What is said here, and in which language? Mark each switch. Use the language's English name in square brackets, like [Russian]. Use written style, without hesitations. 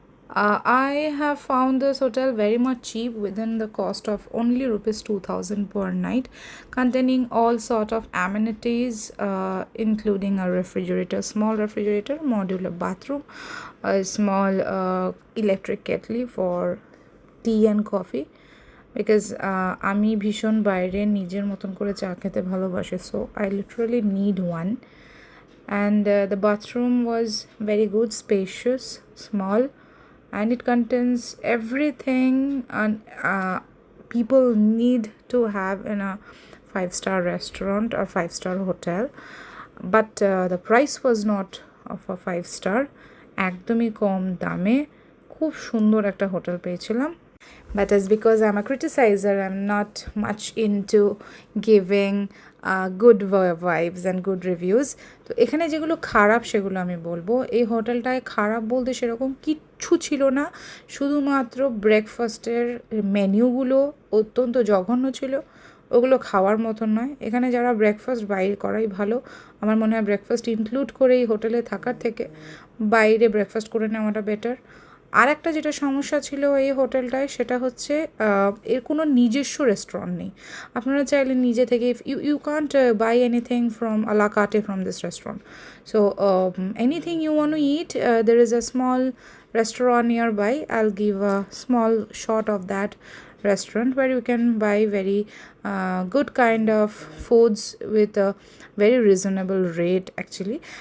[English] I have found this hotel very much cheap within the cost of only rupees 2000 per night, containing all sort of amenities, including a refrigerator, small refrigerator, modular bathroom, a small electric kettle for tea and coffee. [Bangla] Because আমি ভীষণ বাইরে নিজের মতন করে চা খেতে ভালোবাসি, [English] So I literally need one. And the bathroom was very good, spacious, small, and it contains everything and people need to have in a 5-star restaurant or 5-star hotel. But the price was not of a 5-star. [Bangla] একদমই কম দামে খুব সুন্দর একটা hotel পেয়েছিলাম. [English] But as because I'm a criticizer, I'm not much into giving good vibes and good reviews. [Bangla] তো এখানে যেগুলো খারাপ সেগুলো আমি বলবো. এই হোটেলটায় খারাপ বলতে সেরকম কিচ্ছু ছিল না, শুধুমাত্র ব্রেকফাস্টের মেনুগুলো অত্যন্ত জঘন্য ছিল, ওগুলো খাওয়ার মতন নয়. এখানে যারা ব্রেকফাস্ট বাইরে করাই ভালো. আমার মনে হয় ব্রেকফাস্ট ইনক্লুড করে এই হোটেলে থাকার থেকে বাইরে ব্রেকফাস্ট করে নেওয়াটা বেটার. আর একটা যেটা সমস্যা ছিল এই হোটেলটায় সেটা হচ্ছে এর কোনো নিজস্ব রেস্টুরেন্ট নেই. আপনারা চাইলে নিজে থেকে [English] You can't buy anything from a la carte from this restaurant. So anything you want to eat, there is a small restaurant nearby. I'll give a small shot of that restaurant where you can buy very good kind of foods with a very reasonable rate actually.